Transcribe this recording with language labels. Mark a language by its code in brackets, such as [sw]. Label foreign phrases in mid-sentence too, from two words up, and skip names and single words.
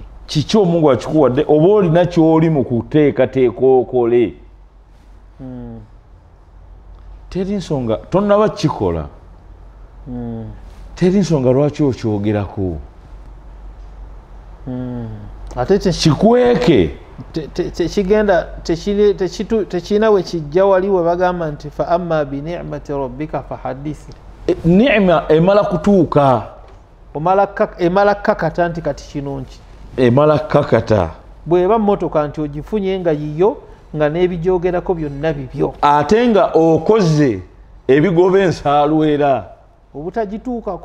[lg] kiki Omungu akikuwadde, oba olina kyoli mu kuteekateeka okole, teri nsonga tonnaba kikola, teri nsonga lwaki okyogerako. ate kikweke tekigenda tekirina we kijja wali we bagamba nti [ar] وأما بنعمة ربك فحدث. [lg] ni'ma emala kutuuka, emala kakata nti kati kino nki, emala kakata. bweba motoka nti ogifunye nga yiyo nga n'ebijoogerako byonna bibyo, ate nga okoze ebigoba ensaalwera obutagituukako,